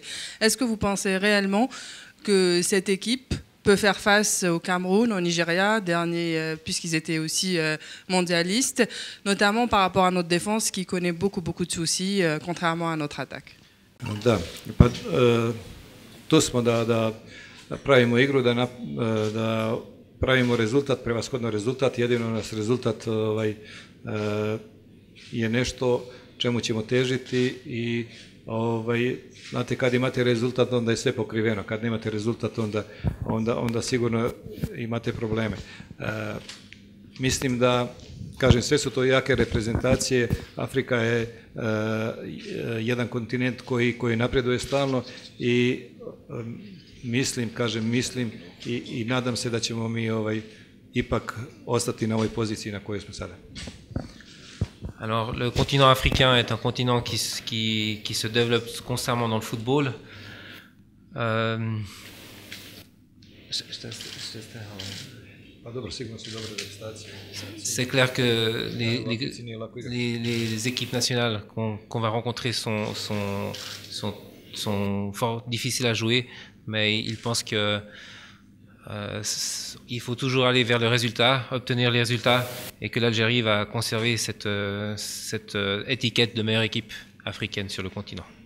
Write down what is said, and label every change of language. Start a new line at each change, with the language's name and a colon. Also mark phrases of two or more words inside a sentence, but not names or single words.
French: Est-ce que vous pensez réellement que cette équipe peut faire face au Cameroun, au Nigeria, dernier, puisqu'ils étaient aussi mondialistes, notamment par rapport à notre défense qui connaît beaucoup de soucis, contrairement à notre attaque?
Serbian: Da, pa tu smo da pravimo igru, da pravimo rezultat, prevashodno rezultat, jedino nas rezultat je nešto čemu ćemo težiti i znate, kad imate rezultat, onda je sve pokriveno. Kad nemate rezultat, onda sigurno imate probleme. Mislim da, kažem, sve su to jake reprezentacije. Afrika je jedan kontinent koji napreduje stalno i mislim i nadam se da ćemo mi ipak ostati na ovoj poziciji na kojoj smo sada.
French: Alors, le continent africain est un continent qui se développe constamment dans le football. C'est clair que les équipes nationales qu'on va rencontrer sont fort difficiles à jouer, mais ils pensent que il faut toujours aller vers le résultat, obtenir les résultats, et que l'Algérie va conserver cette étiquette de meilleure équipe africaine sur le continent.